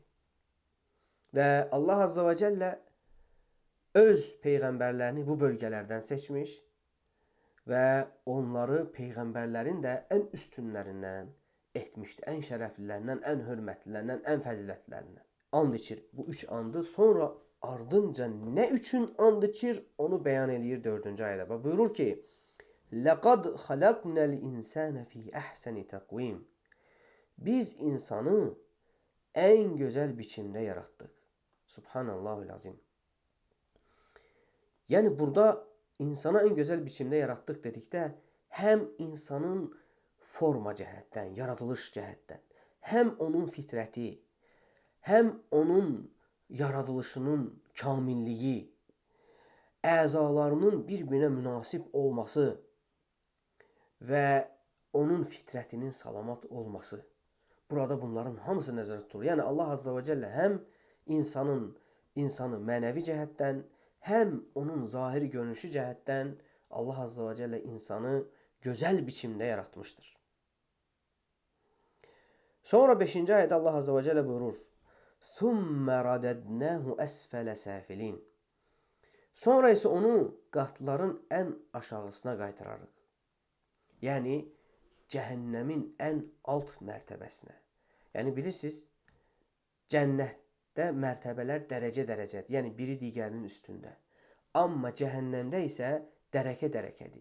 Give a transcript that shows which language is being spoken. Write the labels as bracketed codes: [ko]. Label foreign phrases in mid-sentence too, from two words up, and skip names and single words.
[az] Və Allah Azza və Cəllə öz peyğəmbərlərini bu bölgələrdən seçmiş və onları peyğəmbərlərin də ən üstünlərindən etmişdir. Ən şərəflilərindən, ən hörmətlilərindən, ən fəzilətlərindən. And içir bu 3 andı. Sonra ardınca nə üçün and içir onu bəyan edir 4-cü ayədə. Və buyurur ki, [ar] لَقَدْ خَلَقْنَا الْاِنْسَانَ فِي اَحْسَنِ تَقْوِيمٍ [az] Biz insanı en güzel biçimde yarattık. Subhanallahülazim. Yani burada insana en güzel biçimde yarattık dedikdə hem insanın forma cəhətdən, yaradılış cəhətdən, hem onun fitrəti, hem onun yaradılışının kamilliyi, əzalarının bir-birinə münasib olması və onun fitrətinin salamat olması. Burada bunların hamısı nəzərdə tutulur. Yəni Allah Azza və Cəllə həm insanı mənəvi cəhətdən, həm onun zahiri görünüşü cəhətdən Allah Azza və Cəllə insanı gözəl biçimdə yaratmışdır. Sonra 5-ci ayədə Allah Azza və Cəllə buyurur: [ar] ثُمَّ رَدَدْنَاهُ أَسْفَلَ سَافِلِينَ [az] Sonra isə onu qatların ən aşağısına qaytararıq. Yəni cəhənnəmin ən alt mərtəbəsinə. Yəni bilirsiniz, Cənnətdə mərtəbələr dərəcə-dərəcədir. Yəni biri digərinin üstündə. Amma cəhənnəmdə isə dərəkə-dərəkədir.